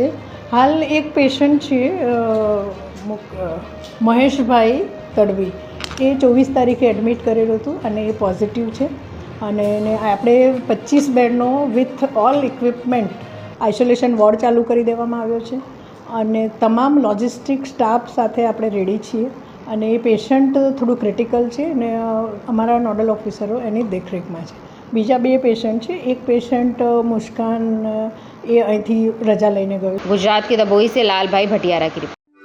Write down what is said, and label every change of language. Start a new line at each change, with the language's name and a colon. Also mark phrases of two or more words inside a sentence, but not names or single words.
Gujarati: હાલ એક પેશન્ટ છે મહેશભાઈ તડવી, એ 24 તારીખે એડમિટ કરેલું હતું અને એ પોઝિટિવ છે અને એને આપણે 25 બેડનો
English: with all equipment isolation ward
Gujarati: ચાલુ કરી દેવામાં આવ્યો છે અને તમામ
English: logistic staff
Gujarati: સાથે આપણે રેડી છીએ અને એ પેશન્ટ થોડું ક્રિટિકલ છે અને અમારા નોડલ ઓફિસરો એની દેખરેખમાં છે. બીજા 2 પેશન્ટ છે. એક પેશન્ટ મુસ્કાન એ અહીંથી રજા લઈને ગયો.
Hindi: गुजरात के दबोई से लालभाई भटियारा की रिपोर्ट।